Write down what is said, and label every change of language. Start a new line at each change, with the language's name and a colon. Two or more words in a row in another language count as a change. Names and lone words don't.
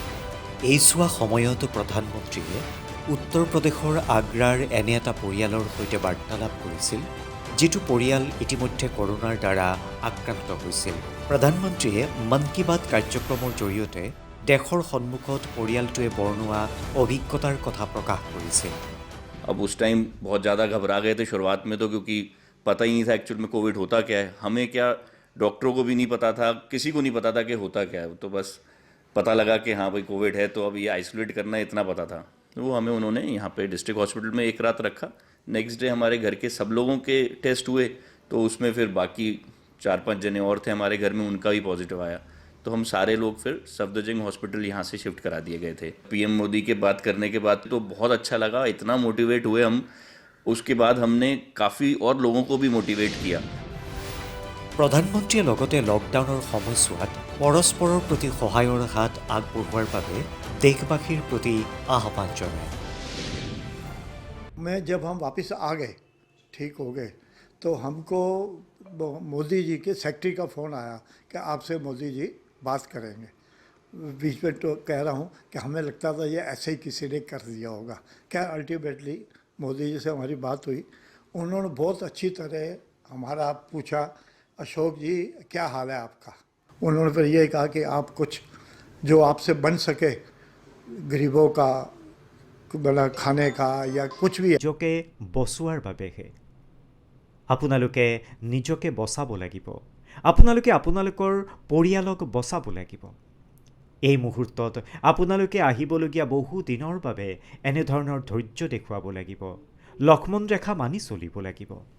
Assamese: এইছোৱা সময়ত প্ৰধানমন্ত্ৰীয়ে উত্তৰ প্ৰদেশৰ আগ্ৰাৰ এনে এটা পৰিয়ালৰ সৈতে বাৰ্তালাপ কৰিছিল, যিটো পৰিয়াল ইতিমধ্যে কৰোনাৰ দ্বাৰা আক্ৰান্ত হৈছিল। প্ৰধানমন্ত্ৰীয়ে মন কী বাত কাৰ্যক্ৰমৰ জৰিয়তে দেশৰ সন্মুখত পৰিয়ালটোৱে বৰ্ণোৱা অভিজ্ঞতাৰ কথা প্ৰকাশ কৰিছিল।
Hindi: अब उस टाइम बहुत ज़्यादा घबरा गए थे शुरुआत में, तो क्योंकि पता ही नहीं था एक्चुअल में कोविड होता क्या है। हमें क्या, डॉक्टरों को भी नहीं पता था, किसी को नहीं पता था कि होता क्या है। तो बस पता लगा कि हाँ भाई कोविड है, तो अब ये आइसोलेट करना है, इतना पता था। तो वो हमें उन्होंने यहाँ पे
English: district hospital
Hindi: में एक रात रखा।
English: next day
Hindi: हमारे घर के सब लोगों के टेस्ट हुए, तो उसमें फिर बाकी 4-5 जने और थे हमारे घर में, उनका भी पॉजिटिव आया। तो हम सारे लोग फिर सफदरजंग हॉस्पिटल यहाँ से शिफ्ट करा दिए गए थे। पीएम मोदी के बात करने के बाद तो बहुत अच्छा लगा, इतना मोटिवेट हुए हम। उसके बाद हमने काफ़ी और लोगों को भी मोटिवेट किया।
Assamese: প্ৰধানমন্ত্ৰীয়ে লগতে লকডাউনৰ সময়ছোৱাত পৰস্পৰৰ প্ৰতি সহায়ৰ হাত আগবঢ়োৱাৰ বাবে দেশবাসীৰ প্ৰতি আহ্বান জনায়।
Hindi: मैं जब हम वापस आ गए, ठीक हो गए, तो हमको मोदी जी के सेक्रेटरी का फ़ोन आया कि आपसे मोदी जी बात करेंगे। बीच में तो कह रहा हूँ कि हमें लगता था ये ऐसे ही किसी ने कर दिया होगा। क्या अल्टीमेटली मोदी जी से हमारी बात हुई, उन्होंने बहुत अच्छी तरह हमारा पूछा, अशोक जी क्या हाल है आपका। उन्होंने फिर ये कहा कि आप कुछ जो आपसे बन सके गरीबों का बना खाने का या कुछ भी
Assamese: নিজকে বচোৱাৰ বাবেহে আপোনালোকে নিজকে বচাব লাগিব, আপোনালোকে আপোনালোকৰ পৰিয়ালক বচাব লাগিব। এই মুহূৰ্তত আপোনালোকে আহিবলগীয়া বহু দিনৰ বাবে এনেধৰণৰ ধৈৰ্য দেখুৱাব লাগিব, লক্ষ্মণ ৰেখা মানি চলিব লাগিব।